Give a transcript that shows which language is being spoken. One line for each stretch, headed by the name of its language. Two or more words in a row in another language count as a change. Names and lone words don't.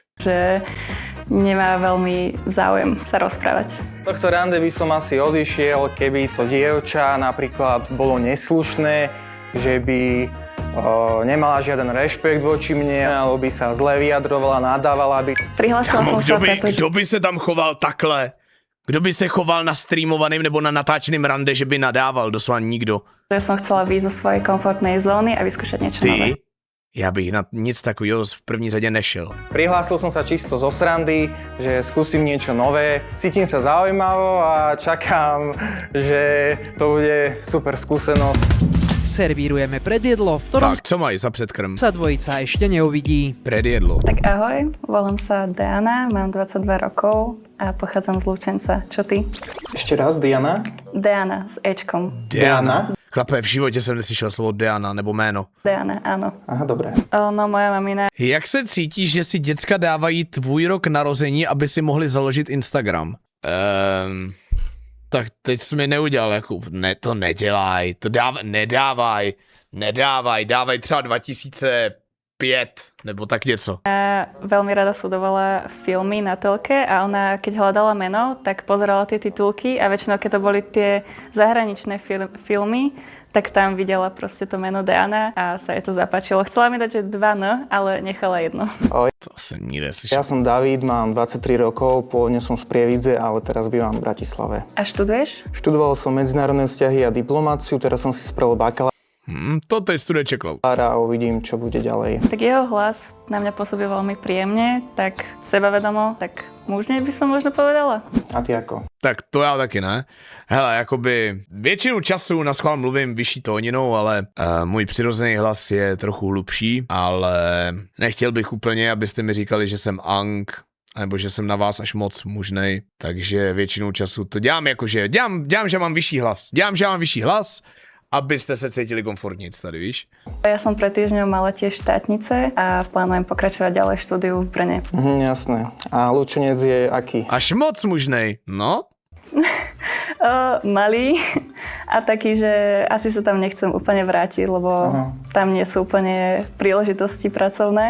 Slovak: že nemá veľmi záujem sa rozprávať. Z tohto rande by som asi odišiel, keby to dievča napríklad bolo neslušné, že by nemala žiaden rešpekt voči mne, alebo by sa zle vyjadrovala, nadávala by. Prihlásila som sa preto, že
Czech: Kdo by se tam choval takhle? Kdo by se choval na streamovaným nebo na natáčeným rande, že by nadával? Doslova nikdo.
Slovak: som chcela výjsť zo svojej komfortnej zóny a vyskúšať niečo nové.
Czech: Ty? Já bych na nic takového v první řadě nešel.
Slovak: Prihlásil som sa čisto zo srandy, že skúsim niečo nové. Cítim sa zaujímavo a čakám, že to bude super skúsenosť. Servírujeme predjedlo, v ktorom
Czech: Tak, co mají za předkrm?
Slovak: sa dvojica ešte neuvidí. Predjedlo. Tak ahoj, volám sa Diana, mám 22 rokov a pochádzam z Lučenca. Čo ty? Ešte raz, Diana. Diana s Ečkom. Diana?
Czech: Chlape, v životě jsem neslyšel slovo Diana nebo jméno.
Slovak: Diana, áno. Aha, dobré. No, moja mamina
Czech: Jak se cítíš, že si děcka dávají tvůj rok narození, aby si mohli založit Instagram? Tak teď jsi mi neudělal, jako, ne, to nedělaj, to nedávaj, dávej třeba 2005, nebo tak něco.
Slovak: veľmi rada sledovala filmy na telke a ona, keď hľadala meno, tak pozerala tie titulky a väčšinou, keď to boli tie zahraničné filmy, tak tam videla proste to meno Diana a sa jej to zapáčilo. Chcela mi dať, že 2 N, ale nechala 1.
Czech: To jsem nikdy
Slovak: Ja
Czech: neslyšel.
Slovak: som David, mám 23 rokov, pôvodne som z Prievidze, ale teraz bývam v Bratislave. A študuješ? Študoval som medzinárodné vzťahy a diplomáciu, teraz som si spravil bakalára
Czech: To teď studuje čeklo.
Slovak: a uvidím, čo bude ďalej. Tak jeho hlas na mňa pôsobí veľmi príjemne, tak sebavedomo, tak mužne by som možno povedala. A ty ako?
Czech: Tak to já taky ne. Hele, jakoby většinu času na schvál mluvím vyšší tóninou, ale můj přirozený hlas je trochu hlubší, ale nechtěl bych úplně, abyste mi říkali, že jsem Ang, nebo že jsem na vás až moc mužnej, takže většinou času to dělám jakože, dělám, že mám vyšší hlas. Dělám, že mám vyšší hlas, abyste se cítili komfortnic tady, víš?
Slovak: Ja som pred týždňom mala tiež štátnice a plánujem pokračovať ďalej v štúdiu v Brne. Jasné. A Lučenec je aký?
Czech: Až moc mužnej, no?
Slovak: Malý a taký, že asi sa tam nechcem úplne vrátiť, lebo tam nie sú úplne príležitosti pracovné.